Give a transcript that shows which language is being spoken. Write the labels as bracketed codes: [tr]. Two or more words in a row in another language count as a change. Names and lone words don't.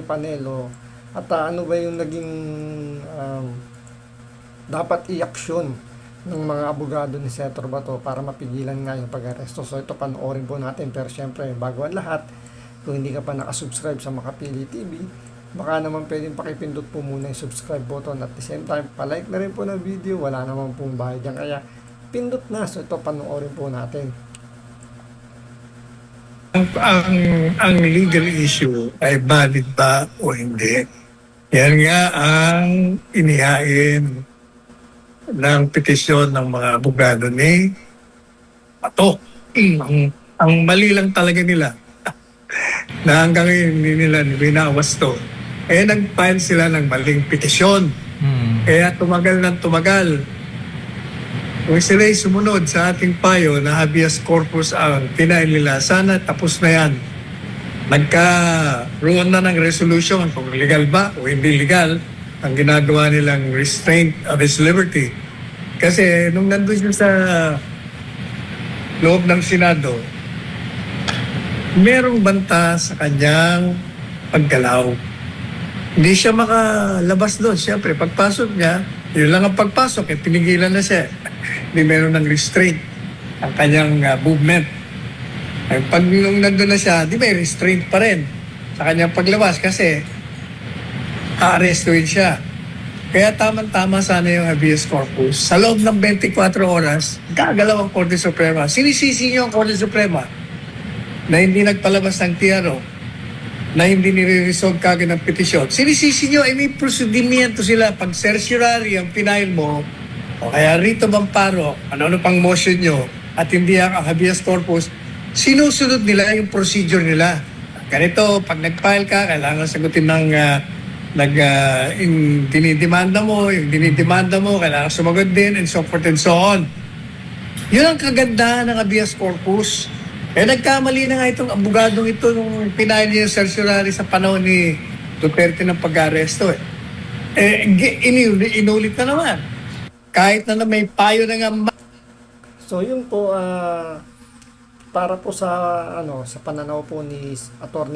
[tl] Panelo at ano ba yung naging dapat i-aksyon ng mga abogado ni Senator Bato para mapigilan nga yung pag-aresto. So ito panoorin po natin, pero syempre bago ang lahat, kung hindi ka pa nakasubscribe sa Makapili TV, baka naman pwedeng pakipindot po muna yung [en] subscribe button at the same time, [tl] palike na rin po ng video, wala naman pong bayad yan, kaya pindot na. So ito panoorin po natin. Ang legal issue ay valid ba o hindi? Yan nga ang inihain ng petisyon ng mga abogado ni Bato. Ang mali lang talaga nila na hanggang ngayon hindi nila binawas to. Nag-file sila ng maling petisyon. Kaya tumagal ng tumagal. Kung sila'y sumunod sa ating payo na [la] habeas corpus [tl] ang pinail nila, sana tapos na yan. Nagkaroon na ng resolution kung legal ba o hindi legal ang ginagawa nilang [en] restraint of his liberty. [tl] Kasi nung nandun siya sa loob ng Senado, merong banta sa kanyang paggalaw. Hindi siya makalabas doon. Siyempre, pagpasok niya, yun lang ang pagpasok, pinigilan na siya. Hindi meron ng restraint ang kanyang movement. Ay, pag nung nandun na siya, di may restraint pa rin sa kanyang paglabas kasi aarestuin siya. Kaya tamang-tama sana yung [la] habeas corpus. [tl] Sa loob ng 24 oras, gagalaw ang Korte Suprema. Sinisisi niyo ang Korte Suprema na hindi nagpalabas ng TRO, na hindi nire-resolve kagad ng petisyon. Sinisisi nyo, may prosedimento sila. Pag certiorari ang pinail mo, o kaya rito amparo, ano pang motion nyo, at hindi ang [la] habeas corpus, [tl] sinusunod nila yung procedure nila. Ganito, pag nag-file ka, kailangan sagutin ng dinidemanda mo, yung dinidemanda mo, kailangan sumagot din, [en] and so forth and so on. [tl] Yun ang kagandahan ng [la] habeas corpus. [tl] Nagkamali na nga itong abogadong ito nung pinail niya yung certiorari sa panahon ni Duterte ng pag-aresto. Inulit na naman. Kahit na may payo na nga. So yun po, para po sa sa pananaw po ni Atty.